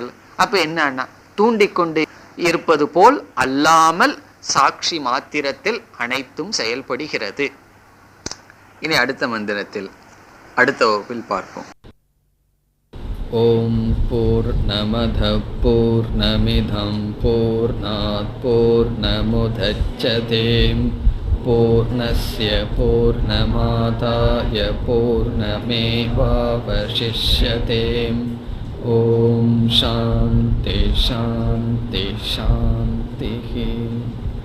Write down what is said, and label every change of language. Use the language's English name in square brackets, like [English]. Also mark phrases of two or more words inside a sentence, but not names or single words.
[Tamil] அப்போ என்னன்னா, தூண்டிக்கொண்டு இருப்பது போல் அல்லாமல் சாட்சி மாத்திரத்தில் அனைத்தும் செயல்படுகிறது. இனி அடுத்த மந்திரத்தில் அடுத்த வகுப்பில் பார்ப்போம். [Sanskrit] ॐ पूर्णमद पूर्णमिदम् पूर्णात् पूर्णमुदच्यते पूर्णस्य पूर्णमादाय पूर्णमेवावशिष्यते. ॐ शान्ति शान्ति शान्ति.